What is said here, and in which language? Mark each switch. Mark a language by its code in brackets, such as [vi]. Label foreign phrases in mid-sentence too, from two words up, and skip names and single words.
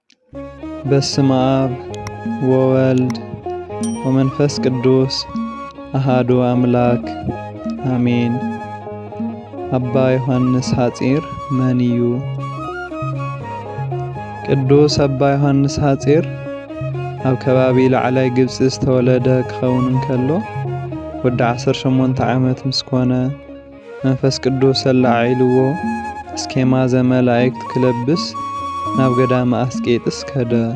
[gez] በስመ አብ ወወልድ ወመንፈስ ቅዱስ አሃዱ አምላክ አሜን። አባ ዮሐንስ ሐጺር [ti] መን እዩ? ቅዱስ አባ ዮሐንስ ሐጺር ኣብ ከባቢ ላዕላይ ግብፂ ዝተወለደ ክኸውን እንከሎ ወዲ 18 ዓመት ምስ ኮነ መንፈስ ቅዱስ ኣላዒልዎ እስኬማ ዘመላእክት ክለብስ ናብ ገዳመ ኣስቄጥስ ከደ።